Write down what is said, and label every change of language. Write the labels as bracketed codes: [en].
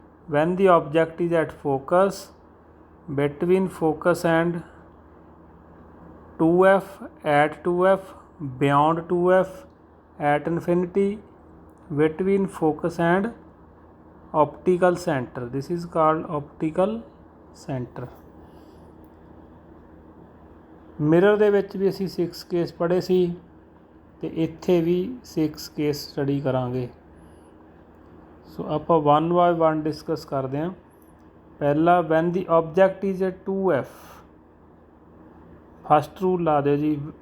[en] When the object is at focus, between focus and 2F, at 2F, beyond 2F, at infinity, between focus and optical center। this is called optical center। [pa] Mirror ਦੇ ਵਿੱਚ ਵੀ ਅਸੀਂ 6 case ਪੜ੍ਹੇ ਸੀ ਤੇ ਇੱਥੇ ਵੀ 6 case study ਕਰਾਂਗੇ। ਸੋ ਆਪਾਂ 1 by 1 discuss ਕਰਦੇ ਹਾਂ। ਪਹਿਲਾ, [en] when the object is at 2F, [pa] fast rule ਲਾ ਦਿਓ ਜੀ।